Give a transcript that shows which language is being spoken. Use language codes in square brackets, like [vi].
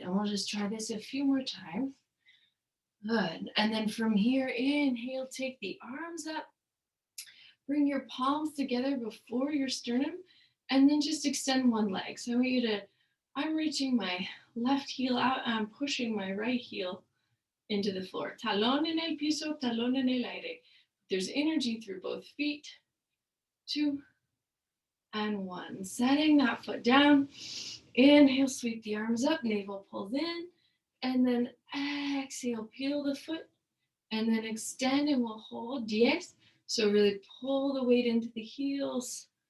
[en] And we'll just try this a few more times. Good. And then from here, inhale, take the arms up. Bring your palms together before your sternum. And then just extend one leg. So I want you to, I'm reaching my left heel out, and I'm pushing my right heel into the floor. [es] Talón en el piso, talón en el aire. [en] There's energy through both feet. 2 and 1. Setting that foot down. Inhale, sweep the arms up, navel pulls in. And then exhale, peel the foot. And then extend, and we'll hold. Días. So really pull the weight into the heels.